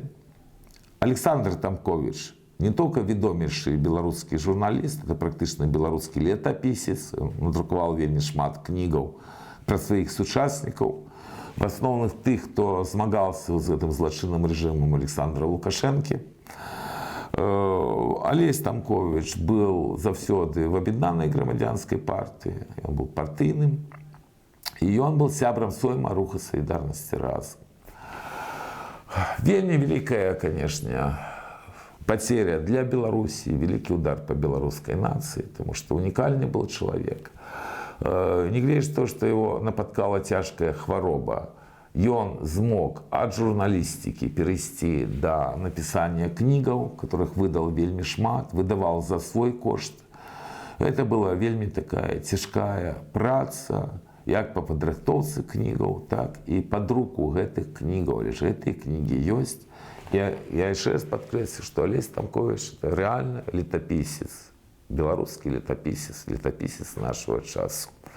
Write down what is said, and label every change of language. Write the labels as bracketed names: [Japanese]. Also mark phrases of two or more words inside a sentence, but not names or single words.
[Belarusian] Александр Тамкович [Russian] не только [Belarusian] ведомейшы беларускі журналіст, это практычна беларускі летапісец, надрукаваў вельмі шмат кнігаў пра сваіх сучаснікаў, в асноўных тых, хто змагаўся з гэтым злачынным рэжымам Александра Лукашэнкі. Алесь Тамкович был заўсёды в аб'яднанай грамадзянскай партыі, ён быў партыйным, і ён был сябрам сойма руха салідарнасці разам. Вельмі вялікая, [Russian] конечно, потеря для Беларуси, великий удар по белорусской нации, потому что уникальный был человек. Не глядя то, что его напаткала тяжкая хвароба, ён змог от журналистики перейти до написания книгаў, которых выдал [Belarusian] вельмі шмат, [Russian] выдавал за свой кошт. Это была [Belarusian] вельмі такая цяжкая праца, як по падрыхтоўцы кнігаў, так і пад руку гэтых кнігаў, але ж гэтыя кнігі ёсць. Я яшчэ раз падкрэслю, што Алесь Тамкович [Russian] это реально [Belarusian] летапісец, беларускі летапісец нашего часу.